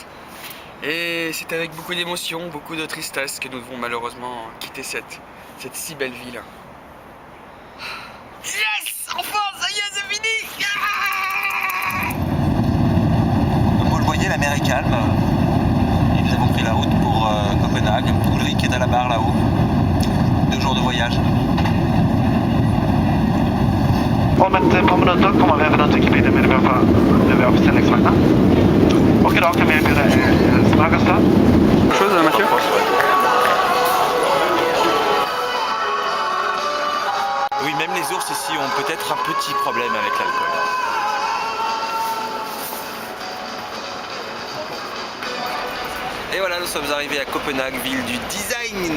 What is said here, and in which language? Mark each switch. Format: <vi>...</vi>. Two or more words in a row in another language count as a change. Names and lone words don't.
<fr>Et c'est avec beaucoup d'émotion, beaucoup de tristesse que nous devons malheureusement quitter cette si belle ville. Yes! Enfin, ça y est, c'est fini! Comme vous le voyez, la mer est calme. Et nous avons pris la route pour Copenhague. Ulrik est à la barre là-haut. 2 jours de voyage.</fr> <sv>Om ett par minuter kommer vi även till gebitet med vi har försäljningsvagnar. Och idag kan vi erbjuda smörgåsar.</sv> <fr>Chose, Mathieu? Oui, même les ours ici ont peut-être un petit problème avec l'alcool. Et voilà, nous sommes arrivés à Copenhague, ville du design.</fr>